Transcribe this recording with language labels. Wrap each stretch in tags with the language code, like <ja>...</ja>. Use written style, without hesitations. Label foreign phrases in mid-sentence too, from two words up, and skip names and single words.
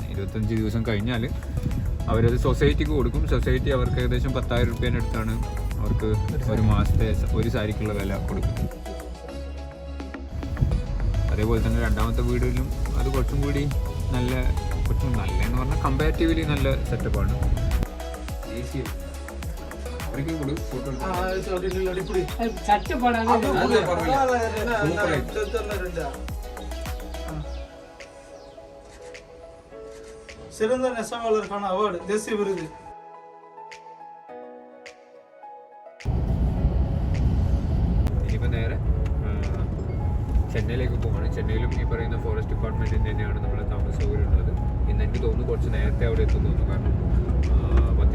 <ml>25 ദിവസം കഴിഞ്ഞാൽ അവരത് സൊസൈറ്റിക്ക് കൊടുക്കും. സൊസൈറ്റി അവർക്ക് ഏകദേശം 10,000 രൂപേൻ്റെ അടുത്താണ് അവർക്ക് ഒരു മാസത്തെ ഒരു സാരിക്കുള്ള വില കൊടുക്കുന്നത്. അതേപോലെ തന്നെ രണ്ടാമത്തെ വീടിലും അത് കുറച്ചും നല്ലതെന്ന് പറഞ്ഞാൽ കമ്പാരിറ്റീവ്ലി നല്ല സെറ്റപ്പാണ്.</ml> <ta>சிறந்த நெசவாளருக்கான அவார்டு, தேசிய விருது.</ta> <ml>ഇനിയിപ്പോൾ നേരെ ചെന്നൈയിലേക്ക് പോവുകയാണ്. ചെന്നൈയിലും ഈ പറയുന്ന ഫോറസ്റ്റ് ഡിപ്പാർട്ട്മെൻറ്റിൻ്റെ തന്നെയാണ് നമ്മുടെ താമസ സൗകര്യം ഉള്ളത്. ഇന്ന് എനിക്ക് തോന്നുന്നു കുറച്ച് നേരത്തെ അവിടെ എത്തുന്നു തോന്നുന്നു. കാരണം</ml>